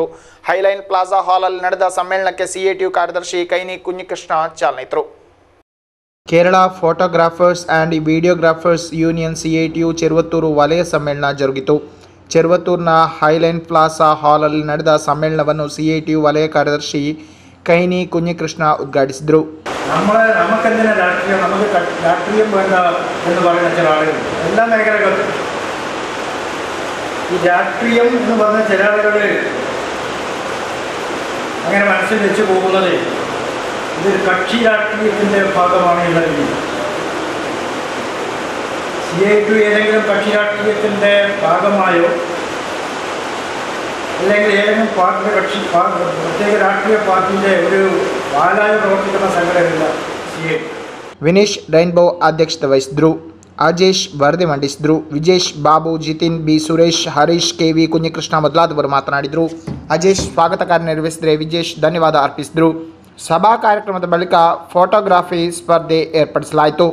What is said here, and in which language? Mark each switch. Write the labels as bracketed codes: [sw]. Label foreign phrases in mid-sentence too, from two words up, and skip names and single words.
[kn] ಹೈಲೈನ್ ಪ್ಲಾಜಾ ಹಾಲಲ್ಲಿ ನಡೆದ ಸಮ್ಮೇಳನಕ್ಕೆ CATU ಕಾರ್ಯದರ್ಶಿ ಕೈನಿ ಕುഞ്ഞിಕೃಷ್ಣ ಚಾಲನೆ ಇತ್ತರು. ಕೇರಳ ಫೋಟೋಗ್ರಾಫರ್ಸ್ ಆ್ಯಂಡ್ ವಿಡಿಯೋಗ್ರಾಫರ್ಸ್ ಯೂನಿಯನ್ CATU ಚಿರುವತ್ತೂರು ವಲಯ ಸಮ್ಮೇಳನ ಜರುಗಿತು. ಚಿರುವತ್ತೂರಿನ ಹೈಲೈನ್ ಪ್ಲಾಜಾ ಹಾಲಲ್ಲಿ ನಡೆದ ಸಮ್ಮೇಳನವನ್ನು CATU ವಲಯ ಕಾರ್ಯದರ್ಶಿ കൈനി കുഞ്ഞികൃഷ്ണ ഉദ്ഘാടിಸಿದರು. [ml] നമുക്കെന്തിനാ രാഷ്ട്രീയം, നമുക്ക് രാഷ്ട്രീയം വേണ്ട എന്ന് പറയുന്ന ചില ആളുകൾ എല്ലാ മേഖലകളിലും ഈ രാഷ്ട്രീയം എന്ന് പറഞ്ഞ ചില ആളുകൾ അങ്ങനെ മനസ്സിൽ വെച്ച് പോകുന്നത് ഇതൊരു കക്ഷി രാഷ്ട്രീയത്തിൻ്റെ ഭാഗമാണ് എന്ന രീതിയിൽ. CATU ഏതെങ്കിലും കക്ഷി രാഷ്ട്രീയത്തിൻ്റെ ഭാഗമായോ അല്ലെങ്കിൽ ഏതെങ്കിലും പാർട്ടിയുടെ പ്രത്യേക രാഷ്ട്രീയ പാർട്ടിയുടെ ഒരു വാലായി പ്രവർത്തിക്കുന്ന സംഘടനയില്ല CATU. [kn] ವಿನೀಶ್ ರೈನ್ಬೋ ಅಧ್ಯಕ್ಷತೆ ವಹಿಸಿದರು. ಅಜೇಶ್ ವರದಿ ಮಂಡಿಸಿದರು. ವಿಜೇಶ್ ಬಾಬು, ಜಿತಿನ್ ಬಿ, ಸುರೇಶ್, ಹರೀಶ್, KV ಕುഞ്ഞിಕೃಷ್ಣ ಮೊದಲಾದವರು ಮಾತನಾಡಿದರು. ಅಜೇಶ್ ಸ್ವಾಗತ ಕಾರ್ಯ ನಿರ್ವಹಿಸಿದರೆ ವಿಜೇಶ್ ಧನ್ಯವಾದ ಅರ್ಪಿಸಿದರು. ಸಭಾ ಕಾರ್ಯಕ್ರಮದ ಬಳಿಕ ಫೋಟೋಗ್ರಫಿ ಸ್ಪರ್ಧೆ ಏರ್ಪಡಿಸಲಾಯಿತು.